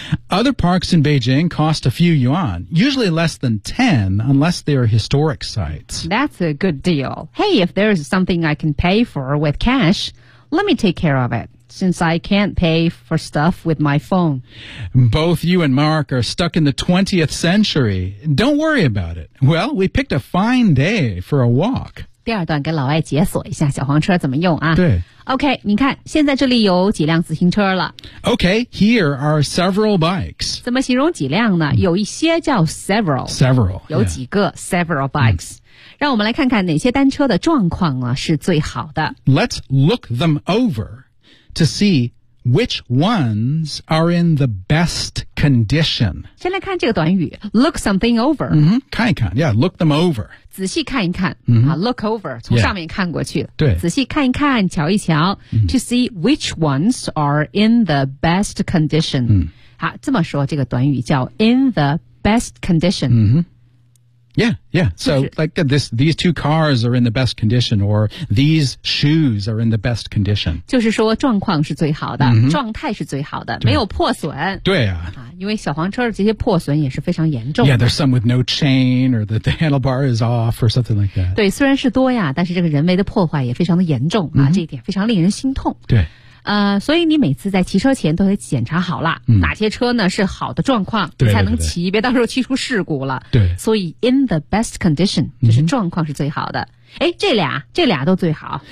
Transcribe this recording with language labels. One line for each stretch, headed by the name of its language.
English: Other parks in Beijing cost a few yuan, usually less than 10 unless they are historic sites. That's a good deal. Hey, if there's something I can pay for with cash, let me take care of it, since I can't pay for stuff with my phone. Both you and Mark are stuck in the 20th century. Don't worry about it. Well, we picked a fine day for a walk.
Chinese: 第二段跟老外解锁一下小黄车怎么用啊。对。 OK, 你看现在这里有几辆自行车了。
English: OK, here are several bikes.
Chinese: 怎么形容几辆呢、有一些叫 several。
English: Several。
Chinese: 有几个、
English: yeah. several bikes、
Chinese: 让我们来看看哪些单车的状况呢是最好的。
English: Let's look them over to see which ones are in the best condition.
Chinese: 先来看这个短语
English: look something over.、 Mm-hmm,
Chinese: 看一看
English: yeah, look them over.
Chinese: 仔细看一看、
English: look over,
Chinese: 从上面看过去、对，仔细看一看瞧一瞧、
English: to see which ones are in the best condition、
Chinese: 好这么说这个短语叫
English: in the best condition、 Yeah, yeah. So, like, these two cars are in the best condition, or these shoes are in the best condition.
Chinese: 就是说状况是最好的、状态是最好的没有破损。对啊。因为小黄车这些破损也是非常严重的。
English: Yeah, there's some with no chain, or the handlebar is off, or something like that.
Chinese: 对虽然是多呀但是这个人为的破坏也非常的严重、这一点非常令人心痛。对。所以你每次在骑车前都得检查好了、哪些车呢是好的状况对对对才能骑别到时候骑出事故了对所以
English: in the best condition
Chinese: 就是状况是最好的、这俩都最好